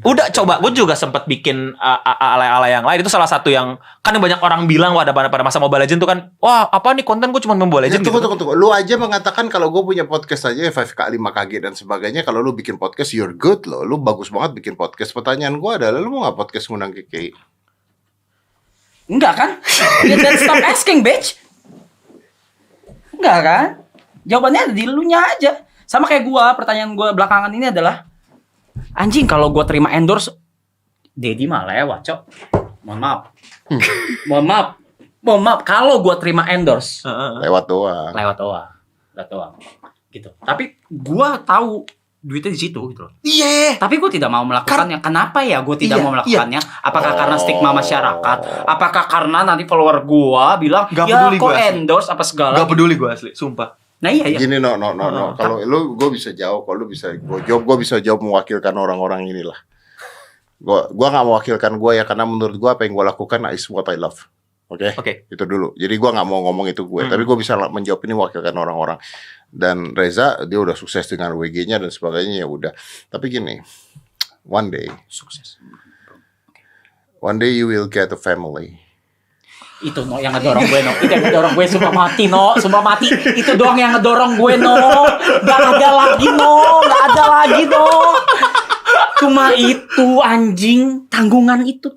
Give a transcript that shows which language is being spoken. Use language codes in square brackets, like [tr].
[id] Udah coba, gue juga sempat bikin alay-alay yang lain. Itu salah satu yang kan banyak orang bilang pada masa Mobile Legend tuh kan, wah apa nih konten gue cuma main Mobile Ya, Legend tunggu. Lu aja mengatakan kalau gue punya podcast aja 5K, 5KG dan sebagainya. Kalau lu bikin podcast, you're good loh. Lu bagus banget bikin podcast. Pertanyaan gue adalah, lu mau gak podcast ngundang KKI? Enggak kan? [en] Ya then stop asking bitch. [id] Enggak kan? Jawabannya ada di lu nya aja. Sama kayak gua, pertanyaan gua belakangan ini adalah anjing kalau gua terima endorse Dedi mah lewat, Cok. Mohon maaf. Kalau gua terima endorse Lewat doang. lewat doang. Gitu. Tapi gua tahu duitnya di situ gitu loh. Iya. Tapi gue tidak mau melakukannya. Kenapa ya gue tidak mau melakukannya? Apakah karena stigma masyarakat? Apakah karena nanti follower gue bilang Gak ya peduli kok gua asli. endorse apa segala? Gak peduli gue asli, sumpah. Nah iya. Gini no. Kalau lu, gue bisa jawab. Kalau lu bisa gue bisa jawab mewakilkan orang-orang inilah. Gue nggak mewakilkan gue ya, karena menurut gue apa yang gue lakukan is what I love. Oke. Itu dulu. Jadi gue nggak mau ngomong itu gue, tapi gue bisa menjawab ini mewakilkan orang-orang. Dan Reza dia udah sukses dengan WG-nya dan sebagainya, ya udah. [en] Tapi gini, one day you will get a family. [id] Itu no yang ngedorong gue no. Itu yang ngedorong gue sumpah mati no. Sumpah mati. Itu doang yang ngedorong gue no. Gak ada lagi no. Cuma itu anjing, tanggungan itu tuh.